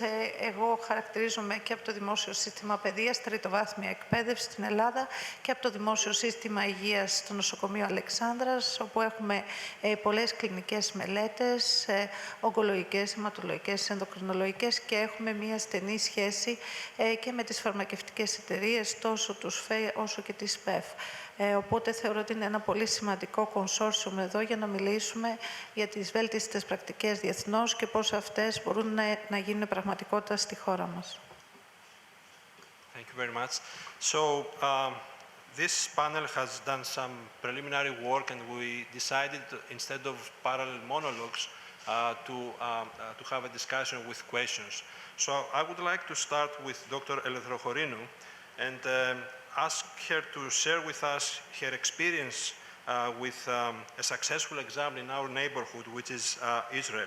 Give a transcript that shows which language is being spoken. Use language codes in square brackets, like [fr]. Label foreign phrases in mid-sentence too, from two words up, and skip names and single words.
[el] Εγώ χαρακτηρίζομαι και από το δημόσιο σύστημα παιδείας, τριτοβάθμια εκπαίδευση στην Ελλάδα, και από το δημόσιο σύστημα υγείας στο νοσοκομείο Αλεξάνδρας, όπου έχουμε πολλές κλινικές μελέτες, ογκολογικές, αιματολογικές, ενδοκρινολογικές, και έχουμε μία στενή σχέση και με τις φαρμακευτικές εταιρείες, τόσο του ΣΦΕ όσο και της ΠΕΦ. Οπότε θεωρώ ότι είναι ένα πολύ σημαντικό κονσόρσιουμ εδώ για να μιλήσουμε για τις βέλτιστες πρακτικές διεθνώς και πώς αυτές μπορούν να γίνουν πραγματικότητα στη χώρα μας. [en] Thank you very much. So, this panel has done some preliminary work, and we decided, instead of parallel monologues, to have a discussion with questions. So, I would like to start with Dr. Eleftherochorinou and ask her to share with us her experience with a successful exam in our neighborhood, which is Israel.